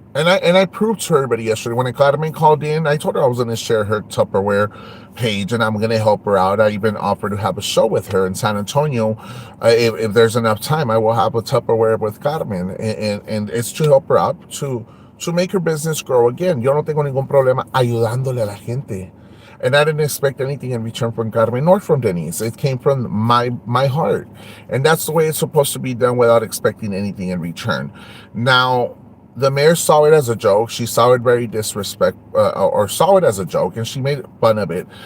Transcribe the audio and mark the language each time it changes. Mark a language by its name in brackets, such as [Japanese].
[English] And I proved to everybody yesterday, when Carmen called in, I told her I was going to share her Tupperware page, and I'm going to help her out. I even offered to have a show with her in San Antonio. If there's enough time, I will have a Tupperware with Carmen, and it's to help her out, to make her business grow again. [Spanish] Yo no tengo ningún problema ayudándole a la gente. [English] And I didn't expect anything in return from Carmen nor from Denise. It came from my heart. And that's the way it's supposed to be done, without expecting anything in return. Now, the mayor saw it as a joke. She saw it very or saw it as a joke, and she made fun of it.